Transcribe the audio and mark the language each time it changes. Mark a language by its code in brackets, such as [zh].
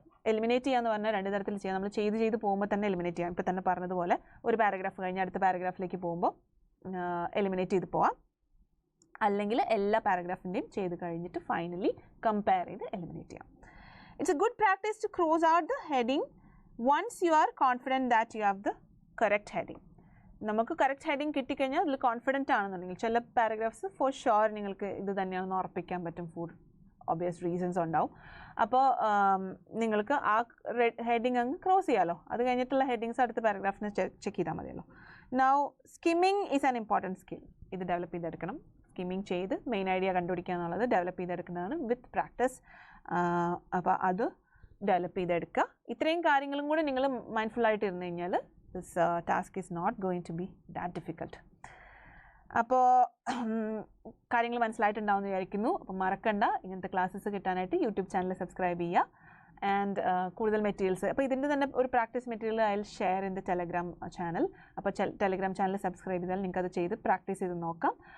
[ml] Eliminate ചെയ്യാന്ന് പറഞ്ഞാൽ 2 തരത്തിൽ ചെയ്യാം. നമ്മൾ ചെയ്ത് പോകുമ്പോൾ തന്നെ എലിമിനേറ്റ് ചെയ്യാം. ഇപ്പോൾ തന്നെ പറഞ്ഞതുപോലെ ഒരു പാരഗ്രാഫ് കഴിഞ്ഞ് അടുത്ത പാരഗ്രാഫിലേക്ക് പോകുമ്പോൾ എലിമിനേറ്റ് ചെയ്ത് പോവാം. അല്ലെങ്കിൽ എല്ലാ പാരഗ്രാഫിൻ്റെയും ചെയ്ത് കഴിഞ്ഞിട്ട് ഫൈനലി കമ്പയർ ചെയ്ത് എലിമിനേറ്റ് ചെയ്യാം. [en] It's a good practice to cross out the heading once you are confident that you have the correct heading. [ml] നമുക്ക് കറക്റ്റ് ഹെഡിങ് കിട്ടിക്കഴിഞ്ഞാൽ അതിൽ കോൺഫിഡൻറ്റ് ആണെന്നുണ്ടെങ്കിൽ ചില പാരഗ്രാഫ്സ് ഫോർ ഷുവർ നിങ്ങൾക്ക് ഇത് തന്നെയാണെന്ന് ഉറപ്പിക്കാൻ പറ്റും, ഫോർ ഒബ്വിയസ് റീസൺസ് ഉണ്ടാവും. അപ്പോൾ നിങ്ങൾക്ക് ആ ഹെഡിങ് അങ്ങ് ക്രോസ് ചെയ്യാമല്ലോ. അത് കഴിഞ്ഞിട്ടുള്ള ഹെഡിങ്സ് അടുത്ത പാരഗ്രാഫിന് ചെക്ക് ചെയ്താൽ മതിയല്ലോ. [en] Now skimming is an important skill. [ml] ഇത് ഡെവലപ്പ് ചെയ്തെടുക്കണം. സ്കിമ്മിങ് ചെയ്ത് മെയിൻ ഐഡിയ കണ്ടുപിടിക്കുക എന്നുള്ളത് ഡെവലപ്പ് ചെയ്തെടുക്കുന്നതാണ് [en] With practice. [ml] അപ്പോൾ അത് ഡെവലപ്പ് ചെയ്തെടുക്കുക. ഇത്രയും കാര്യങ്ങളും കൂടി നിങ്ങൾ മൈൻഡ്ഫുള്ളായിട്ട് ഇരുന്ന് കഴിഞ്ഞാൽ [en] this task is not going to be that difficult. [ml] അപ്പോൾ കാര്യങ്ങൾ മനസ്സിലായിട്ടുണ്ടാവുമെന്ന് വിചാരിക്കുന്നു. അപ്പോൾ മറക്കണ്ട, ഇങ്ങനത്തെ ക്ലാസ്സസ് കിട്ടാനായിട്ട് യൂട്യൂബ് ചാനൽ സബ്സ്ക്രൈബ് ചെയ്യുക. ആൻഡ് കൂടുതൽ മെറ്റീരിയൽസ്, അപ്പോൾ ഇതിൻ്റെ തന്നെ ഒരു practice material [en] I will share in the Telegram channel. [ml] അപ്പോൾ ടെലഗ്രാം ചാനൽ സബ്സ്ക്രൈബ് ചെയ്താൽ നിങ്ങൾക്ക് അത് ചെയ്ത് പ്രാക്ടീസ് ചെയ്ത് നോക്കാം.